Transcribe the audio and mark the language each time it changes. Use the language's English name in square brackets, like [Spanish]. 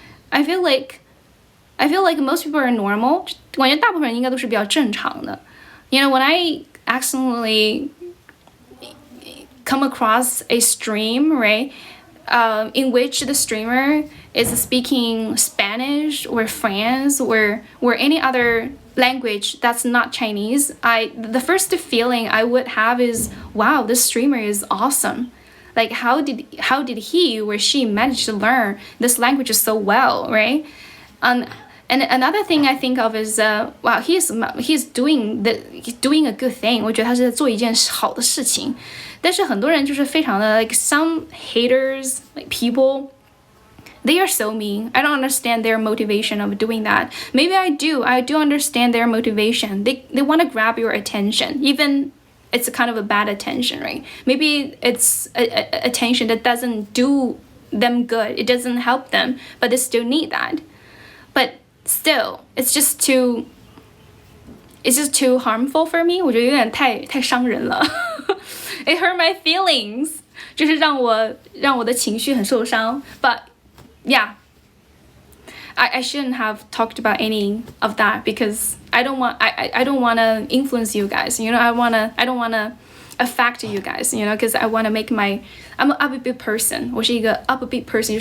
[English] I feel like most people are normal. [Chinese] 我感觉大部分人应该都是比较正常的。 [English] When I accidentally come across a stream, right, in which the streamer is speaking Spanish or French or any other language that's not Chinese, the first feeling I would have is, wow, this streamer is awesome. Like how did he or she manage to learn this language so well, right? And another thing I think of is, wow, he's doing a good thing. [Chinese] 我觉得他是在做一件好的事情。但是很多人就是非常的 [English] like some haters, like people, they are so mean. I don't understand their motivation of doing that. Maybe I do understand their motivation. They want to grab your attention, even it's a kind of a bad attention, right? Maybe it's a attention that doesn't do them good. It doesn't help them, but they still need that. But still, it's just too harmful for me. [Chinese] 我觉得有点太伤人了。 [English] It hurt my feelings. [Chinese] 就是让我的情绪很受伤。 [English] But yeah, I shouldn't have talked about any of that because I don't want to influence you guys. I don't want to affect you guys. Because I want to make I'm an upbeat person. [Chinese] 我是一个 [English] upbeat person.